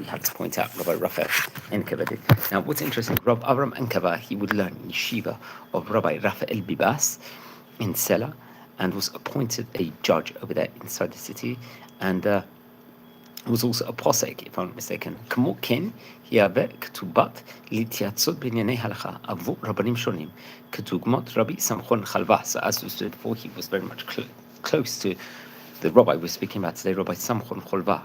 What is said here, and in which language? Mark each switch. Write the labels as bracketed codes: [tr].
[en] We have to point out Rabbi Raphael Enkabeh did. Now, what's interesting, Rabbi Avram Enkabeh, he would learn in yeshiva of Rabbi Raphael Bibas in Sela, and was appointed a judge over there inside the city, and was also a posek, if I'm not mistaken. [he] כמו כן, יהווה כתובת להתייעצות בענייני הלכה עבור רבנים שונים, כדוגמת רבי סמכון חלבה. [en] So as we said before, he was very much close to the rabbi we're speaking about today, Rabbi Samchon Halva.